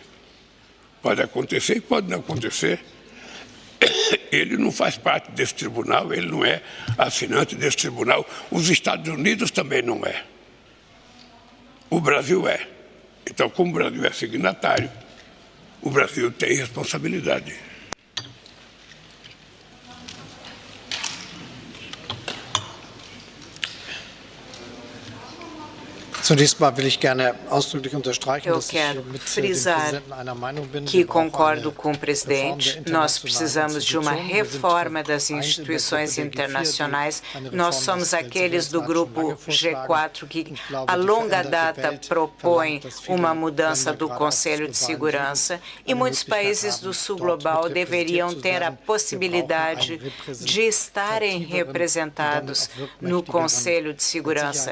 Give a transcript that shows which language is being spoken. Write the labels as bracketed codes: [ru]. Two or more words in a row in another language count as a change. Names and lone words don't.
[pt] Pode acontecer e pode não acontecer. Ele não faz parte desse tribunal, ele não é assinante desse tribunal. Os Estados Unidos também não é. O Brasil é. Então, como o Brasil é signatário, o Brasil tem responsabilidade. [de] Zunächst mal will ich gerne ausdrücklich unterstreichen, [pt] Eu [de] dass ich [pt] quero [de] mit dem [pt] frisar [de] Präsidenten einer Meinung bin. [pt] que [de] Wir brauchen [pt] concordo [de] eine [pt] com o presidente. Nós precisamos de uma reforma das instituições internacionais. Nós somos aqueles do grupo G4 que, a longa data, propõem uma mudança do Conselho de Segurança e muitos países do Sul Global deveriam ter a possibilidade de estarem representados no Conselho de Segurança.